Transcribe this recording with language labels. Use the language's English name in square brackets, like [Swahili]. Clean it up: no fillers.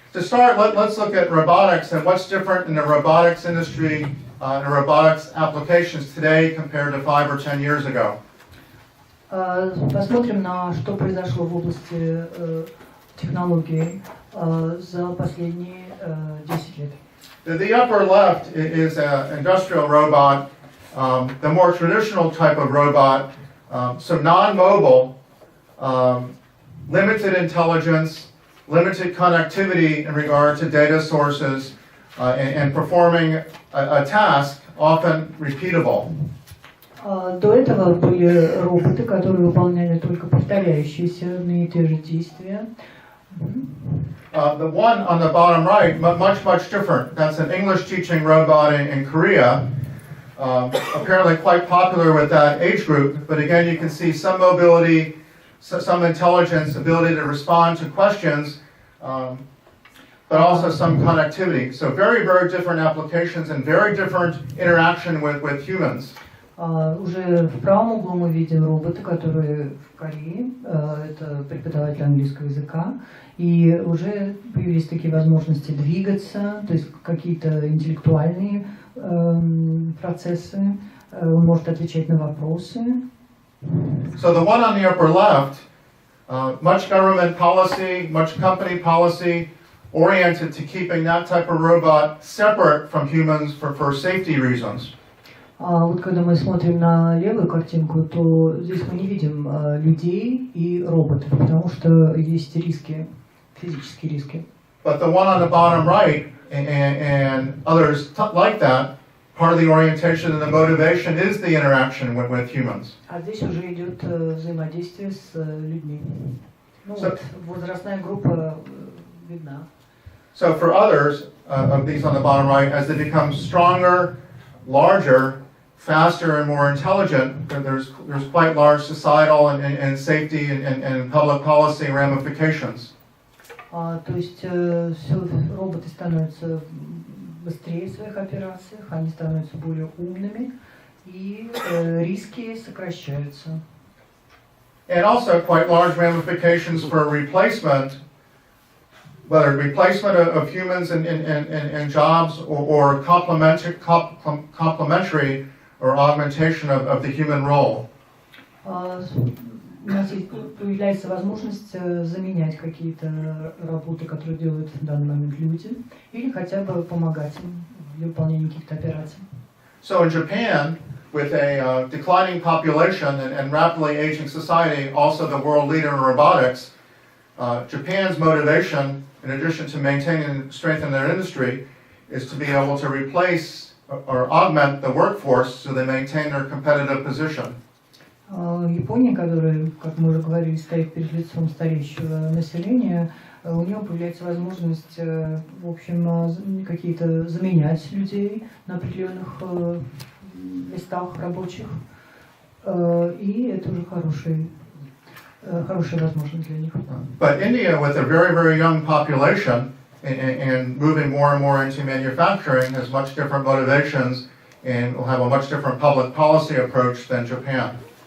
[English] To start, let's look at robotics and what's different in the robotics industry and robotics applications today compared to 5 or 10 years ago. [Russian] Посмотрим на что произошло в области технологий за последние 10 лет. [English] The upper left is an industrial robot, the more traditional type of robot, so non-mobile, limited intelligence, limited connectivity in regard to data sources, and performing a task, often repeatable. [Russian] До этого были роботы, которые выполняли только повторяющиеся одни и те же действия. [English] The one on the bottom right, much different. That's an English teaching robot in Korea, apparently quite popular with that age group. But again, you can see some mobility, some intelligence, ability to respond to questions, but also some connectivity. So very different applications and very different interaction with humans. [Russian] Уже в правом углу мы видим робота, который в Корее, это преподаватель английского языка, и уже появились такие возможности двигаться, то есть какие-то интеллектуальные процессы, он может отвечать на вопросы. [English] So the one on the upper left, much government policy, much company policy oriented to keeping that type of robot separate from humans for safety reasons. [Russian] Вот когда мы смотрим на левую картинку, то здесь мы не видим людей и роботов, потому что есть риски, физические риски. [English] But the one on the bottom right and others like that, part of the orientation and the motivation is the interaction with humans. [Russian] А здесь уже идет взаимодействие с людьми. Ну вот, возрастная группа видна. [English] So for others of these on the bottom right, as they become stronger, larger, faster and more intelligent, there's quite large societal and safety and public policy ramifications. [Russian] То есть роботы становятся быстрее в своих операциях, они становятся более умными, и риски сокращаются. [English] And also quite large ramifications for replacement, whether replacement of humans in jobs or complementary or augmentation of the human role. [Russian] У нас появляется возможность заменять какие-то работы, которые делают в данный момент люди, или хотя бы помогать им для выполнения каких-то операций. [English] So in Japan, with a declining population and rapidly aging society, also the world leader in robotics, Japan's motivation, in addition to maintaining and strengthening their industry, is to be able to replace or augment the workforce so they maintain their competitive position. [Russian] Япония, которая, как мы уже говорили, стоит перед лицом стареющего населения, у нее появляется возможность, в общем, какие-то заменять людей на определенных местах рабочих, и это уже хорошая возможность для них. [English] But India, with a very, very young population and moving more and more into manufacturing, has much different motivations and will have a much different public policy approach than Japan.